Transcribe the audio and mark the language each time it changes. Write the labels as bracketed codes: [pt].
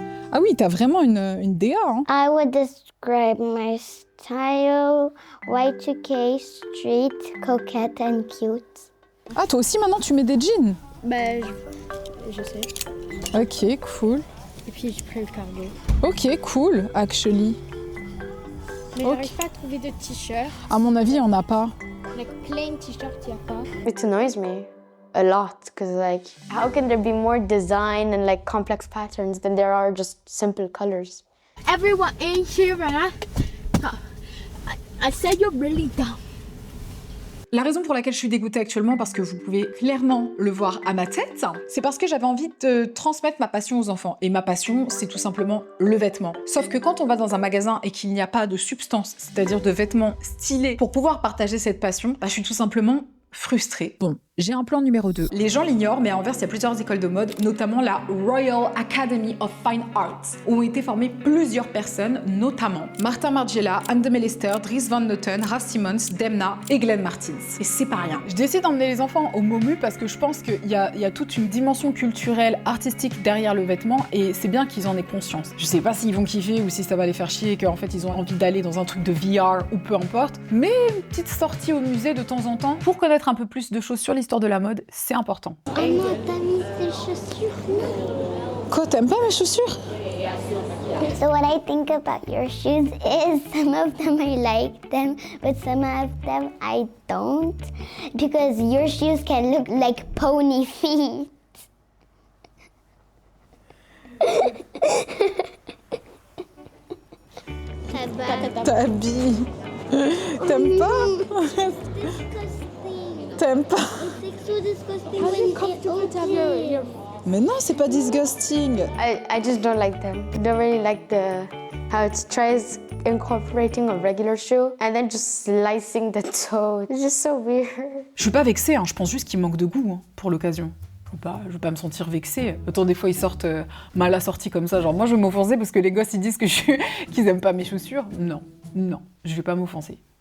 [fr] Ah oui, t'as vraiment une DA, hein? [en] I would describe my style Y2K, street, coquette and cute. [fr] Ah, toi aussi maintenant tu mets des jeans? Bah, je sais. [en] Ok, cool. [fr] Et puis j'ai pris le cargo. [en] Ok, cool, actually. [fr] Mais [en] Ok. [fr] j'arrive pas à trouver de t-shirt. À mon avis, on n'a pas. [en] Like plain t-shirt, [fr] y a pas. [en] It annoys me a lot because like how can there be more design and like complex patterns than there are just simple colors? Everyone in here, I said you're really dumb. [fr] La raison pour laquelle je suis dégoûtée actuellement, parce que vous pouvez clairement le voir à ma tête, c'est parce que j'avais envie de transmettre ma passion aux enfants. Et ma passion, c'est tout simplement le vêtement. Sauf que quand on va dans un magasin et qu'il n'y a pas de substance, c'est-à-dire de vêtements stylés, pour pouvoir partager cette passion, je suis tout simplement frustrée. Bon, j'ai un plan numéro 2. Les gens l'ignorent, mais à Anvers, il y a plusieurs écoles de mode, notamment la Royal Academy of Fine Arts, où ont été formées plusieurs personnes, notamment Martin Margiela, Anne de Melester, Dries Van Noten, Raf Simons, Demna et Glenn Martins. Et c'est pas rien. Je décide d'emmener les enfants au MOMU parce que je pense qu'il y a toute une dimension culturelle, artistique derrière le vêtement et c'est bien qu'ils en aient conscience. Je sais pas s'ils vont kiffer ou si ça va les faire chier et qu'en fait ils ont envie d'aller dans un truc de VR ou peu importe, mais une petite sortie au musée de temps en temps pour connaître un peu plus de choses sur l'histoire de la mode, c'est important. Oh non, t'as mis tes chaussures, non? Quoi, t'aimes pas mes chaussures? [en] So what I think about your shoes is some of them I like them, but some of them I don't. Because your shoes can look like pony feet. [fr] T'habilles. T'aimes pas? T'aimes pas? [en] It's so disgusting when you get open. [fr] Mais non, c'est pas disgusting. [en] I just don't like them. I don't really like how it tries incorporating a regular shoe and then just slicing the toe. It's just so weird. [fr] Je suis pas vexée, hein. Je pense juste qu'il manque de goût pour l'occasion. Je veux pas me sentir vexée. Autant des fois ils sortent mal assortis comme ça, genre moi je vais m'offenser parce que les gosses ils disent qu'ils aiment pas mes chaussures. Non, je vais pas m'offenser.